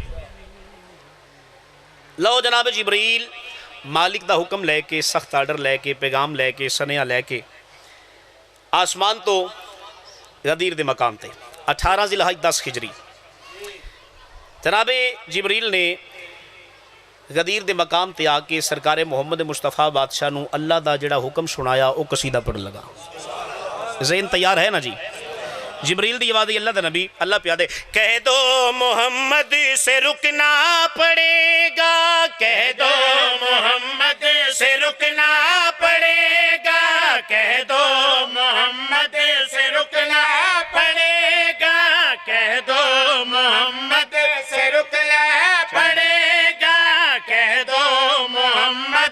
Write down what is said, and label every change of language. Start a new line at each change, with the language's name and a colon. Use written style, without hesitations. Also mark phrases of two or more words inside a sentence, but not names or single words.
Punjabi: لو جناب جبریل مالک دا حکم لیکے سخت آرڈر لیکے پیغام لیکے سنیہا لیکے آسمان تو غدیر دے مقام تے 18 ذوالحج 10 ہجری جنابے جبریل نے غدیر دے مقام تے آکے سرکار محمد مصطفیٰ بادشاہ نوں اللہ دا جیہڑا حکم سنایا وہ قصیدہ پڑھن لگا. ذہن تیار ہے نا جی. جبریل دی آواز اللہ دا نبی اللہ پیادے
Urdu: کہہ دو محمد سے رکنا پڑے گا، کہہ دو محمد سے رکنا پڑے گا، کہہ دو محمد سے رکنا پڑے گا، کہہ دو محمد سے رکنا پڑے گا، کہہ دو محمد.